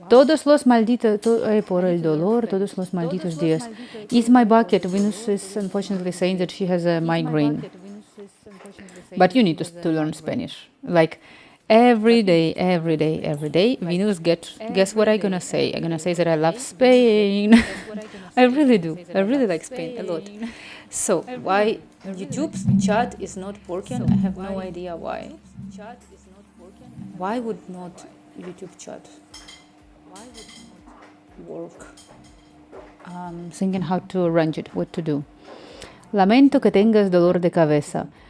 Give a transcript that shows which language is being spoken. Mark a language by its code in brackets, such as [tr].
[es] Todos los malditos, por el dolor, todos los malditos días. [en] Is my bucket. Venus is unfortunately saying that she has a migraine. But you need to learn Spanish. Like every day, Venus guess what I'm gonna say? I'm gonna say that I love Spain. I really do. I really like Spain a lot. So why YouTube's chat is not working? I have no idea why. Why would not YouTube chat work? Thinking how to arrange it, what to do. [es] Lamento que tengas dolor de cabeza.